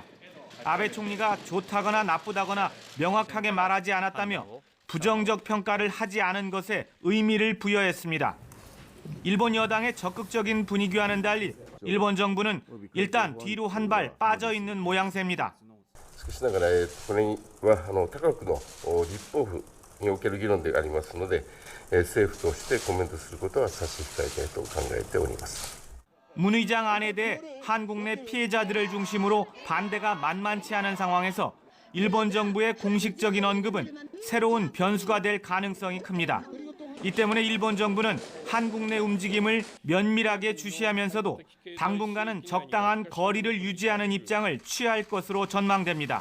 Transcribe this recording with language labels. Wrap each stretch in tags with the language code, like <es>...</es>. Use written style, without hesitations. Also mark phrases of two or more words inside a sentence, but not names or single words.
<ko>아베 총리가 좋다거나 나쁘다거나 명확하게 말하지 않았다며 부정적 평가를 하지 않은 것에 의미를 부여했습니다. 일본 여당의 적극적인 분위기와는 달리 일본 정부는 일단 뒤로 한 발 빠져 있는 모양새입니다.</ko> <ja>しかしながらこれは他国の立法府における議論でありますので、政府としてコメントすることは差し控えたいと考えております。</ja> <ko>문 의장 안에 대해 한국 내 피해자들을 중심으로 반대가 만만치 않은 상황에서 일본 정부의 공식적인 언급은 새로운 변수가 될 가능성이 큽니다. 이 때문에 일본 정부는 한국 내 움직임을 면밀하게 주시하면서도 당분간은 적당한 거리를 유지하는 입장을 취할 것으로 전망됩니다.</ko>